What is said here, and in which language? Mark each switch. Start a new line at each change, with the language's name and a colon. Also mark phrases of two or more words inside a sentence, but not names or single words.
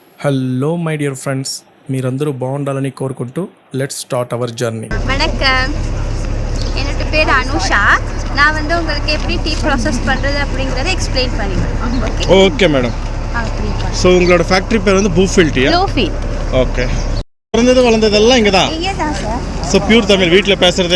English: Hello my dear friends,
Telugu: మీరందరూ బాగుండాలని కోరుకుంటూ
English: let's start our journey.
Tamil: வணக்கம், என்னோட பேர் அனுஷா. நான் உங்களுக்கு எப்படி
English: tea process
Tamil: பண்ணுறது அப்படிங்கிறத எக்ஸ்பிளைன் பண்ணிடுவேன்.
English: okay madam.
Tamil: ஸோ உங்களோட ஃபேக்ட்ரி பேர் வந்து Bluefield Tea. Bluefield. ஓகே. பிறந்தது வளர்ந்ததெல்லாம் இங்கே தான். இங்கே தான் சார்.
English: so pure
Tamil: தமிழ், வீட்டில் பேசுகிறது